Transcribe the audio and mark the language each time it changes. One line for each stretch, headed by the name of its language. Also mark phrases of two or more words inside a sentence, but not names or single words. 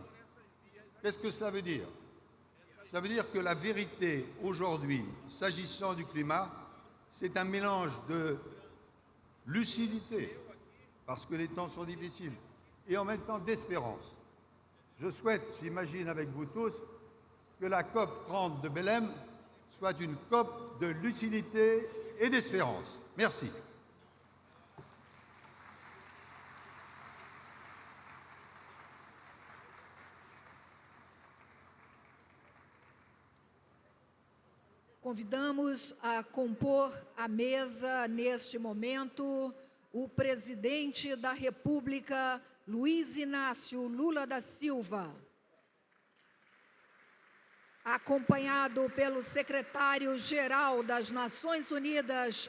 French: Qu'est-ce que cela veut dire? Ça veut dire que la vérité, aujourd'hui, s'agissant du climat, c'est un mélange de lucidité, parce que les temps sont difficiles, et en même temps d'espérance. Je souhaite, j'imagine avec vous tous, que la COP-30 de Belém soit une COP de lucidité et d'espérance. Merci.
Portuguese: Convidamos a compor a mesa, neste momento, o presidente da República, Luiz Inácio Lula da Silva, acompanhado pelo secretário-geral das Nações Unidas,